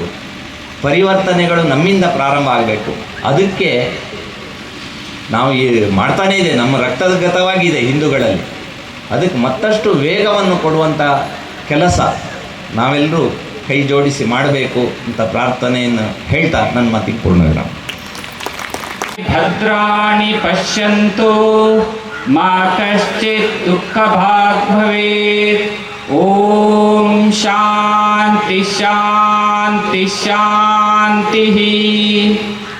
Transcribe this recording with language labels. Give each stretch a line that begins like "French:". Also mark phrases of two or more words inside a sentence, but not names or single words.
Kannada: ಪರಿವರ್ತನೆಗಳು ನಮ್ಮಿಂದ ಪ್ರಾರಂಭ ಆಗಬೇಕು. ಅದಕ್ಕೆ ನಾವು ಮಾಡ್ತಾನೇ ಇದೆ, ನಮ್ಮ ರಕ್ತಗತವಾಗಿದೆ ಹಿಂದೂಗಳಲ್ಲಿ. ಅದಕ್ಕೆ ಮತ್ತಷ್ಟು ವೇಗವನ್ನು ಕೊಡುವಂಥ ಕೆಲಸ ನಾವೆಲ್ಲರೂ ಕೈ ಜೋಡಿಸಿ ಮಾಡಬೇಕು ಅಂತ ಪ್ರಾರ್ಥನೆಯನ್ನು ಹೇಳ್ತಾ ನನ್ನ ಮಾತಿಗೆ ಪೂರ್ಣವಿರಾಮ.
Sanskrit: ಭದ್ರಾಣಿ ಪಶ್ಯಂತು ಮಾ ಕಶ್ಚಿತ್ ದುಃಖ ಭಾಗ್ ಭವೇತ್. ಓಂ ಶಾಂತಿ ಶಾಂತಿ ಶಾಂತಿ.